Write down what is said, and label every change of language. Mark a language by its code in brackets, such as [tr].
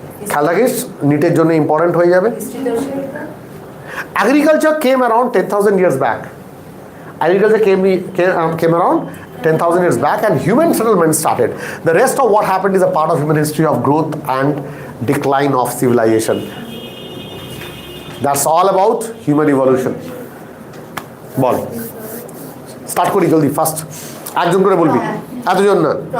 [bn] খেয়াল রাখিস, নিটের জন্য ইম্পর্টেন্ট হয়ে যাবে। [en] Agriculture came around 10,000 years back. Agriculture came around 10,000 years back and human settlement started. The rest of what happened is a part of human history of growth and decline of civilization. That's all about human evolution. [bn] Ball, start করি জলদি, first একজন করে বলবি, এতজন না।